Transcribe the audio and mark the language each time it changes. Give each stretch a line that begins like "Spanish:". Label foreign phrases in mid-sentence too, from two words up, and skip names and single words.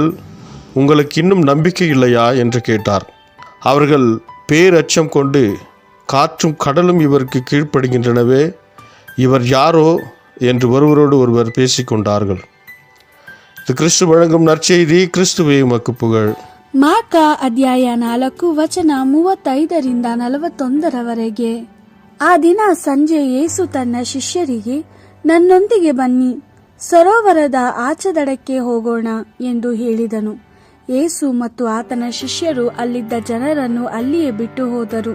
Tamil: உங்களுக்கு இன்னும் நம்பிக்கை இல்லையா என்று கேட்டார். அவர்கள் பேரச்சம் கொண்டு, காற்றும் கடலும் இவருக்கு கீழ்ப்படுகின்றனவே, இவர் யாரோ என்று ஒருவரோடு ஒருவர் பேசிக்கொண்டார்கள். இது கிறிஸ்து வழங்கும் நற்செய்தி. கிறிஸ்துவே உமக்கு புகழ்.
Kannada: ಮಾರ್ಕ ಅಧ್ಯಾಯ 4 ವಚನ 35 41 ಆ ದಿನ ಸಂಜೆ ಯೇಸು ತನ್ನ ಶಿಷ್ಯರಿಗೆ, ನನ್ನೊಂದಿಗೆ ಬನ್ನಿ, ಸರೋವರದ ಆಚೆದಡಕ್ಕೆ ಹೋಗೋಣ ಎಂದು ಹೇಳಿದನು. ಯೇಸು ಮತ್ತು ಆತನ ಶಿಷ್ಯರು ಅಲ್ಲಿದ್ದ ಜನರನ್ನು ಅಲ್ಲಿಯೇ ಬಿಟ್ಟು ಹೋದರು.